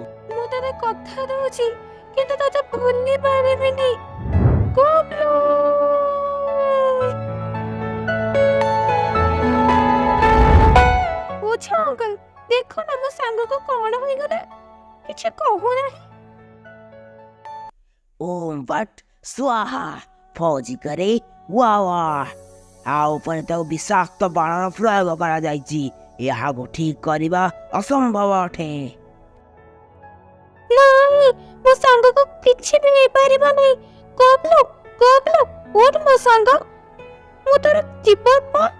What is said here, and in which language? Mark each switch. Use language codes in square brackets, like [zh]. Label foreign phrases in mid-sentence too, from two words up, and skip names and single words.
[or] ମୁଁ ତତେ କଥା ଦଉଛି, କିନ୍ତୁ ତତେ ଭୁଲି ପାରିବିନି। ଗୋପଲୁ! ବୁଝ ଅଙ୍କଲ, ଦେଖ ନା ମୋ ସାଙ୍ଗକୁ କ'ଣ ହୋଇଗଲା, କିଛି କହୁନାହିଁ। ओम वट स्वाहा फौजी करे वावा ଆଉ ଉପରେ ତାକୁ ବିଷାକ୍ତ ବାଣର ପ୍ରୟୋଗ କରାଯାଇଛି। ଏହାକୁ ଠିକ କରିବା ଅସମ୍ଭବ ଅଟେ। ନାଇଁ, ମୋ ସାଙ୍ଗକୁ କିଛି ବି ହେଇପାରିବ ନାହିଁ। ଗୋପଲୁ, ଗୋପଲୁ, ଉଠ ମୋ ସାଙ୍ଗ, ମୁଁ ତୋର ଜୀବନ।